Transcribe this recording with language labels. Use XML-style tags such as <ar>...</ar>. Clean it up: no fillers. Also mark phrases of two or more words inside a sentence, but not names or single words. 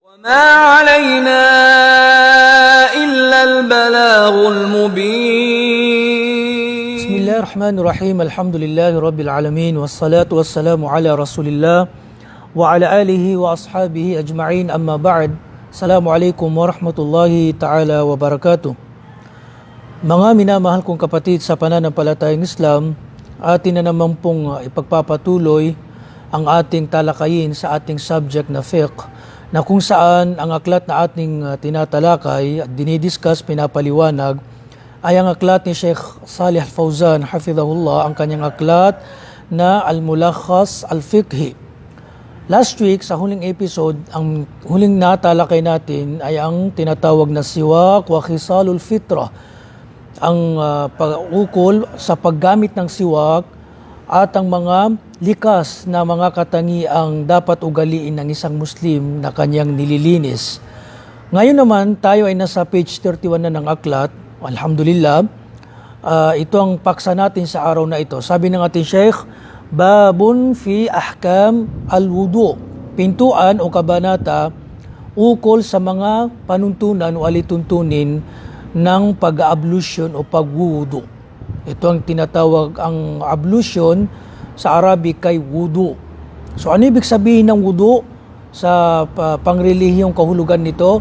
<ar>وما علينا إلا البلاغ المبين. بسم الله الرحمن الرحيم. الحمد لله رب العالمين والصلاة والسلام على رسول الله وعلى آله وأصحابه أجمعين. أما بعد. السلام عليكم ورحمة الله تعالى وبركاته.</ar> <tl>Mga minamahal kong kapatid sa pananampalatayang Islam, atin na naman pong ipagpapatuloy ang ating talakayin sa ating subject na fiqh, na kung saan ang aklat na ating tinatalakay at dinidiscuss, pinapaliwanag, ay ang aklat ni Sheikh Salih Al-Fawzan, hafidhahullah, ang kanyang aklat na Al-Mulakhas Al-Fiqhi.</tl> <en>Last week,</en> <tl>sa huling episode, ang huling natalakay natin ay ang tinatawag na</tl> <ar>السواك وخصال الفطرة,</ar> <tl>ang pag-ukol sa paggamit ng siwak at ang mga likas na mga katangiang dapat ugaliin ng isang Muslim na kanyang nililinis. Ngayon naman, tayo ay nasa page 31 na ng aklat. Alhamdulillah, ito ang paksa natin sa araw na ito. Sabi ng ating Sheikh,</tl> <ar>باب في أحكام الوضوء,</ar> <tl>pintuan o kabanata ukol sa mga panuntunan o alituntunin ng pag-ablution o pagwudu. Ito ang tinatawag ang ablution sa Arabic kay wudu. So ano ibig sabihin ng wudu sa pangrelihiyong kahulugan nito?</tl>